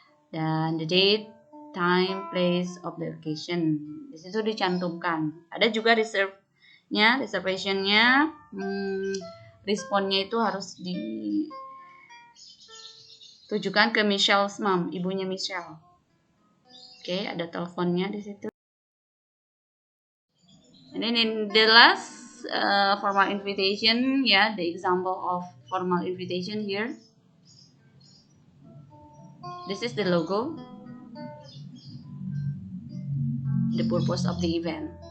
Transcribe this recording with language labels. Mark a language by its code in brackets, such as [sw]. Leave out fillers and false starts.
[en] Dan the date, time, place of the occasion. [id] Di situ dicantumkan. Ada juga reservation-nya, responnya itu harus tujukan ke Michelle's mom, ibunya Michelle. Oke, ada teleponnya di situ. [en] And then in the last formal invitation, yeah, the example of formal invitation here. This is the logo, the purpose of the event.